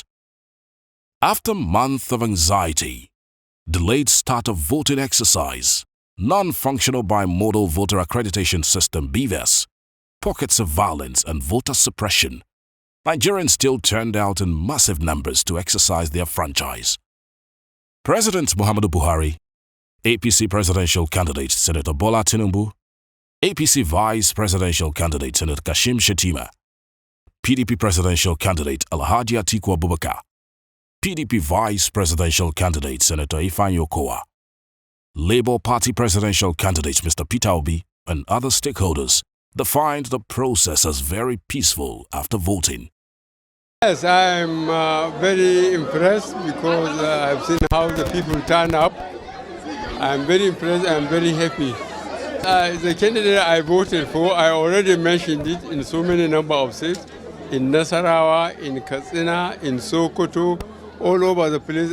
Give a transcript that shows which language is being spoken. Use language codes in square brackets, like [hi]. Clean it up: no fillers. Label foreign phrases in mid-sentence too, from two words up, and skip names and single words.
[en] After months of anxiety, delayed start of voting exercise, non-functional bimodal voter accreditation system BVAS, pockets of violence and voter suppression, Nigerians still turned out in massive numbers to exercise their franchise. President Muhammadu Buhari, APC presidential candidate Senator Bola Tinubu, APC vice presidential candidate Senator Kashim Shettima, PDP presidential candidate Alhaji Atiku Abubakar, PDP vice presidential candidate Senator Ifeanyi Okowa, Labour Party presidential candidate Mr. Peter Obi, and other stakeholders defined the process as very peaceful after voting. Yes, I'm very impressed because I've seen how the people turn up. I'm very impressed, I'm very happy. The candidate I voted for, I already mentioned it in so many number of states, in Nasarawa, in Katsina, in Sokoto, all over the place.